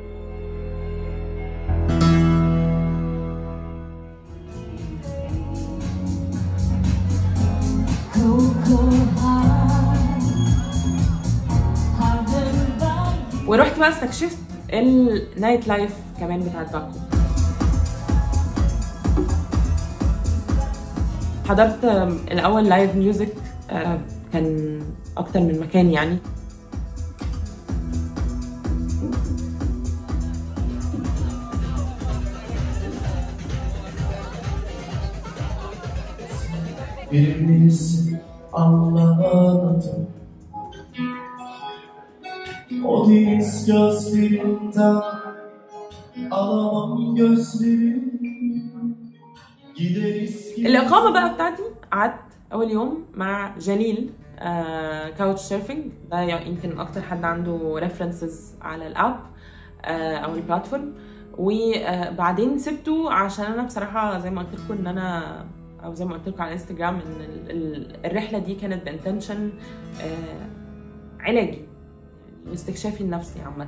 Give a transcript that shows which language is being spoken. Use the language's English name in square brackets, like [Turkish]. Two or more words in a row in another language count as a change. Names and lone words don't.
[Arabic] ورحت بقى استكشفت [English] night life [Arabic] كمان بتاعت باكو. حضرت الاول [English] live music, [Arabic] كان اكتر من مكان يعني. [Turkish] Birimiz Allah'ın o deniz gözlerinden alamam gözlerim. [Arabic] الإقامة بقى بتاعتي قعدت أول يوم مع جليل [English] couch surfing, [Arabic] ده يمكن أكتر حد عنده ريفرنسز على الأب أو البلاتفورم. وبعدين سبته عشان أنا بصراحة زي ما قلت لكم إن أنا، أو زي ما قلت لكم على انستجرام، إن الرحلة دي كانت بانتنشن علاجي واستكشافي لنفسي عامة.